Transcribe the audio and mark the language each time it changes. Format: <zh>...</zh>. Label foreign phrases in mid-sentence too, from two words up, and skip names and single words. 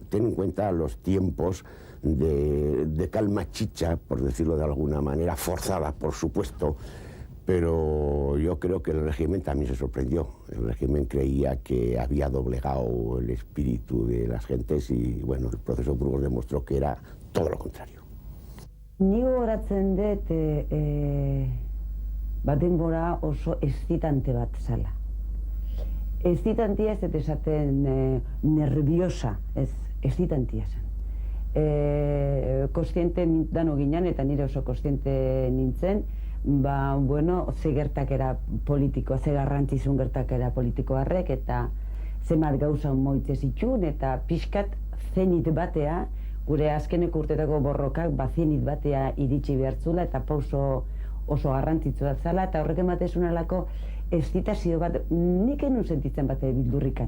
<es>Ten en cuenta los tiempos de calma chicha, por decirlo de alguna manera, forzada, por supuesto, pero yo creo que el régimen también se sorprendió. El régimen creía que había doblegado el espíritu de las gentes y, bueno, el proceso Burgos demostró que era todo lo contrario.</es> <eu>Ni gogoratzen dut denbora oso excitante bat zala. Excitantia ez dut esaten nerviosa, ez, excitantia zen. Kontziente dano ginen, eta nire oso kontziente nintzen, ze gertakera politikoa, ze garrantzizun gertakera politikoa horrek, eta zenbat gauza moitze zituen, eta pixkat zenit batea, gure azkeneko urtetako borrokak, zenit batea iritsi behartzula, eta pauso oso garrantzitsua zala, eta horrek ematezun alako estitazio bat, nik enun sentitzen bat bildurrikan.</eu>